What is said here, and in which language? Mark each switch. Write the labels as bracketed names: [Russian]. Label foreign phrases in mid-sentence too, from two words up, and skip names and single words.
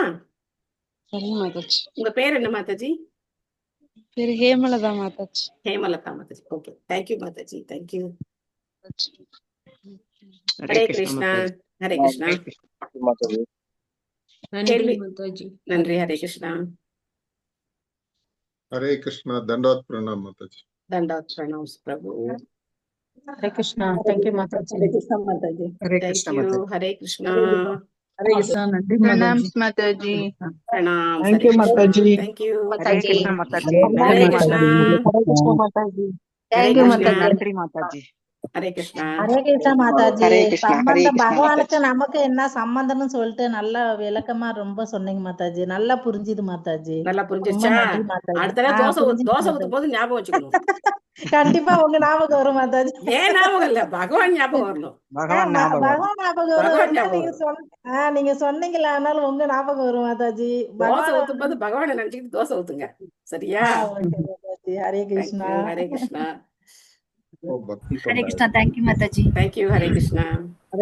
[Tamil] சரிங்க மாதாஜி. உங்க பேர் என்ன மாதாஜி? பேரு ஹேமலதா மாதாஜி. ஹேமலதா மாதாஜி. ஓகே, தேங்க்யூ மாதாஜி. தேங்க்யூ. ஹரே ஹரே கிருஷ்ணா கிருஷ்ணா. மாதாஜி. ஹரே கிருஷ்ணா. மாதாஜி. கேள்வி. மாதாஜி. நன்றி. ஹரே கிருஷ்ணா. [Hindi] हरे कृष्णा दंडवत प्रणाम माताजी. [Tamil] தண்டாத் பிரணாம் பிரபு. ஹரே கிருஷ்ணா. தேங்க்யூ மாதாஜி. ஹரே கிருஷ்ணா மாதாஜி. ஹரே கிருஷ்ணா தேங்க்யூ. மாதாஜி. ஹரே கிருஷ்ணா. ஹரே கிருஷ்ணா. நன்றி மாதாஜி. மாதாஜி. பிரணாம். [English] Thank you, Mataji. [Tamil] தேங்க்யூ. ஹரே கிருஷ்ணா மாதாஜி. ஹரே கிருஷ்ணா. ஹரே கிருஷ்ணா மாதாஜி. ஹரே தேங்க்யூ கிருஷ்ணா. மாதாஜி. நன்றி மாதாஜி. ஹரே கிருஷ்ணா. ஹரே கிருஷ்ணா மாதாஜி. ஹரே கிருஷ்ணா. ஹரே சம்பந்தம் கிருஷ்ணா பகவானுக்கு மாதாஜி. நமக்கு என்ன சம்பந்தம்னு சொல்லிட்டு நல்லா விளக்கமா ரொம்ப சொன்னீங்க மாதாஜி. நல்லா புரிஞ்சுது மாதாஜி. நல்லா ரொம்ப புரிஞ்சிருச்சா? நன்றி மாதாஜி. அடுத்த தடவை தோசை புரிஞ்சுது ஊத்தும் மாதாஜி. போது ஞாபகம் வச்சுக்கணும். கண்டிப்பா உங்க ஞாபகம் வரும் மாதாஜி. ஏன் ஞாபகம் இல்ல, பகவான் ஞாபகம் வரணும். பகவான் ஞாபகம் வரும். பகவான் ஞாபகம் வரும். பகவான் என்ன ஞாபகம் நீங்க வரும். நீங்க சொன்னீங்களா, ஆனாலும் உங்க ஞாபகம் வரும் மாதாஜி. தோசை பகவான் ஊத்தும் போது பகவானை நினைச்சுக்கிட்டு தோசை ஊத்துங்க. சரியா? ஓகே மாதாஜி. ஹரே கிருஷ்ணா. தேங்க்யூ. ஹரே கிருஷ்ணா. [Hindi] ओ भक्ति [Tamil] ஹரே पंडाल. கிருஷ்ணா. தேங்க்யூ மாதாஜி. தேங்க்யூ. ஹரே கிருஷ்ணா.